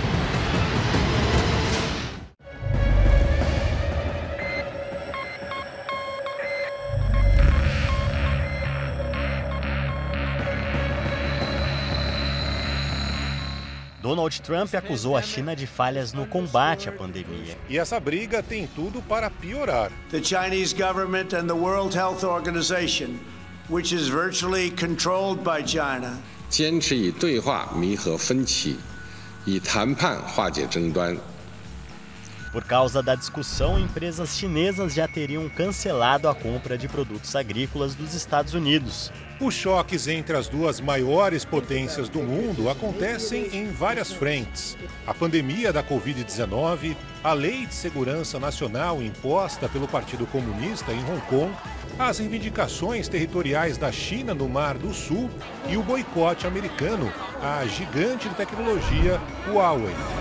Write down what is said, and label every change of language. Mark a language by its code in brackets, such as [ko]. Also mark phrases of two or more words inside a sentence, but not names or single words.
[pt] Donald Trump acusou a China de falhas no combate à pandemia. E essa briga tem tudo para piorar. [en] The Chinese government and the World Health Organization, which is virtually controlled by China, [zh] 坚持以对话弥合分歧，以谈判化解争端。 [pt] Por causa da discussão, empresas chinesas já teriam cancelado a compra de produtos agrícolas dos Estados Unidos. Os choques entre as duas maiores potências do mundo acontecem em várias frentes. A pandemia da Covid-19, a Lei de Segurança Nacional imposta pelo Partido Comunista em Hong Kong, as reivindicações territoriais da China no Mar do Sul e o boicote americano à gigante de tecnologia Huawei.